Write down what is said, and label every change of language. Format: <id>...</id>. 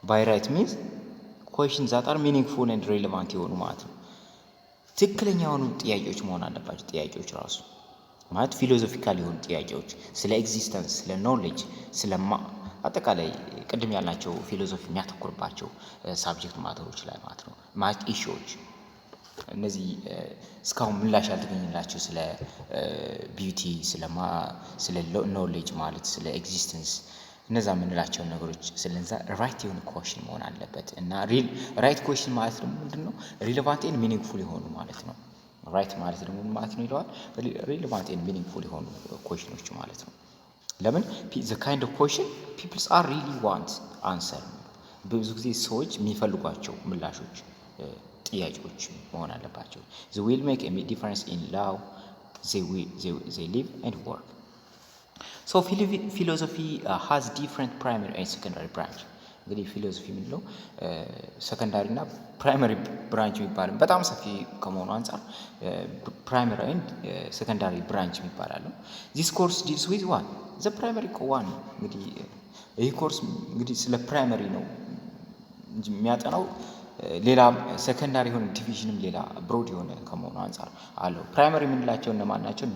<en>right means questions that are meaningful and relevant</en> <am>የሆኑ ማለት ነው። ትክክለኛ የሆኑ ጥያቄዎች መሆን አለባቸው። ጥያቄዎች ራሱ ማለት ፊሎሶፊካል የሆኑ ጥያቄዎች ስለ ኤግዚስተንስ፣ ስለ ኖሌጅ፣ ስለ አጠቃላይ ቅድም ያልናቸው ፊሎሶፊ የሚያተኩርባቸው ሳብጀክት ማተሮች ላይ ማለት ነው። ማለት ኢሹዎች እነዚህ እስካሁን ምላሽ ያልተገኘላቸው ስለ ቢዩቲ፣ ስለ ኖሌጅ ማለት ስለ ኤግዚስተንስ እነዛ የምንላቸውን ነገሮች ስለዛ ራይት የሆነ ኩዌሽን መሆን አለበት እና ራይት ኩዌሽን ማለት ደግሞ ምንድነው? ሪሌቫንት ኤንድ ሚኒንግፉል የሆኑ ማለት ነው። ራይት ማለት ደግሞ ምን ማለት ነው ይለዋል? ሪሌቫንት ኤንድ ሚኒንግፉል የሆኑ ኩዌሽኖች ማለት ነው። ለምን</am> <en>the kind of question people are really want answer</en> <am>ብዙ ጊዜ ሰዎች የሚፈልጓቸው ምላሾች ጥያቄዎች መሆን አለባቸው።</am> <en>they will make a difference in how they live and work. So philosophy has different primary and secondary branch.</en> <am>እንግዲህ ፊሎሶፊ ምንለው ሰከንዳሪ እና ፕራይመሪ ብራንች የሚባል በጣም ሰፊ ከመሆኑ አንፃር ፕራይመሪ ኤንድ ሰከንዳሪ ብራንች የሚባላሉ።</am> <en>this course deals with one the primary one</en> <am>እንግዲህ ይህ ኮርስ እንግዲህ ስለ ፕራይመሪ ነው እንጂ የሚያጠናው ሌላ ሰከንዳሪ የሆነ ዲቪዥንም ሌላ ብሮድ የሆነ ከመሆኑ አንፃር አለው። ፕራይመሪ የምንላቸው እነማን ናቸው?</am>